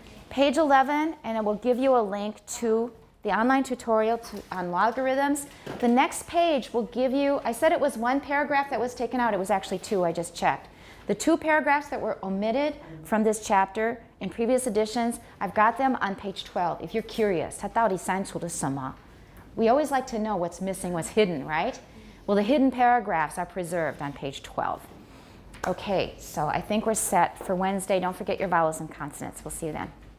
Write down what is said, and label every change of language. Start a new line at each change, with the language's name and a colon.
English: Page 11, and it will give you a link to the online tutorial on logarithms. The next page will give you, I said it was one paragraph that was taken out. It was actually two, I just checked. The two paragraphs that were omitted from this chapter in previous editions, I've got them on page 12. If you're curious,
Chinese: 它到底删除了什么?
English: We always like to know what's missing, what's hidden, right? Well, the hidden paragraphs are preserved on page 12. Okay, so I think we're set for Wednesday. Don't forget your vowels and consonants. We'll see you then.